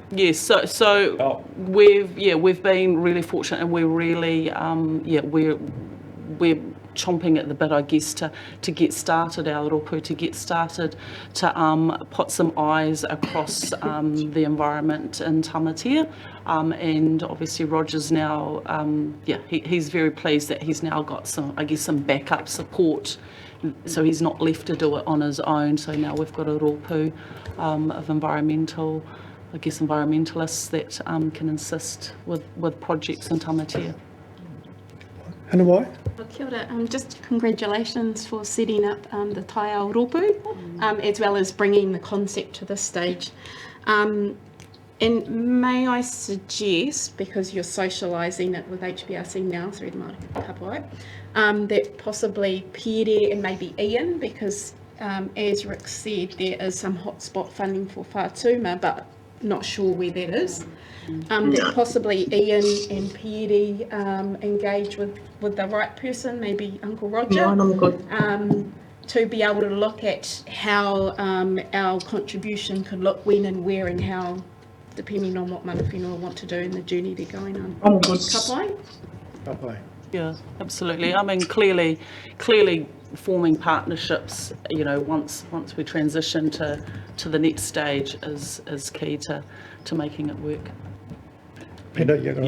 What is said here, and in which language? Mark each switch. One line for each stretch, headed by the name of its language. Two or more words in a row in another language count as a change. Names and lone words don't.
English: Yes, so we've been really fortunate, and we're really we're chomping at the bit, I guess, to get started, our rōpū, to get started, to put some eyes across the environment in tamatea, and obviously Roger's now, he's very pleased that he's now got some backup support, so he's not left to do it on his own. So now we've got a rōpū of environmentalists that can assist with projects in tamatea.
Māori: Hana wai? Kia ora.
English: Just congratulations for setting up the Tai Ao Rōpū, as well as bringing the concept to this stage. And may I suggest, because you're socialising it with HBRC now through the Māori Kapai, that possibly Pere and maybe Ian, because as Rick said, there is some hotspot funding for Whātuma, but not sure where that is. That possibly Ian and Pere engage with the right person, maybe Uncle Roger, to be able to look at how our contribution could look when and where and how, depending on what
Māori: mana whenua
English: want to do in the journey they're going on.
Māori: Kapai?
English: Yeah, absolutely. I mean, clearly forming partnerships, once we transition to the next stage is key to making it work. Peter, you got a